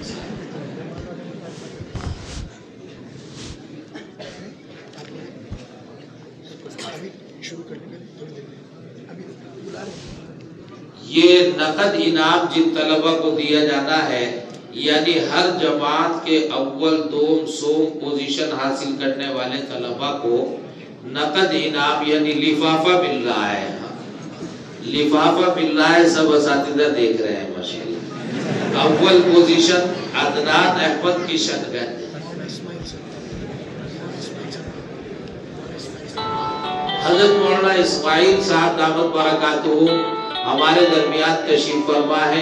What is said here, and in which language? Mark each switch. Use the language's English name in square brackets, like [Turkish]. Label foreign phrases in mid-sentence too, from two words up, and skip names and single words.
[Urdu] یہ نقد انعام جن طلبہ کو دیا جانا ہے، یعنی ہر جماعت کے اول دوم سوم پوزیشن حاصل کرنے والے طلبہ کو نقد انعام یعنی لفافہ مل رہا ہے. لفافہ مل رہا ہے، سب اساتذہ دیکھ رہے ہیں ماشاءاللہ. اول پوزیشن عدنان احمد کشن گنج. حضرت مولانا اسماعیل صاحب [Arabic] دامت برکاتہ [Urdu] ہمارے درمیان تشریف فرما ہے.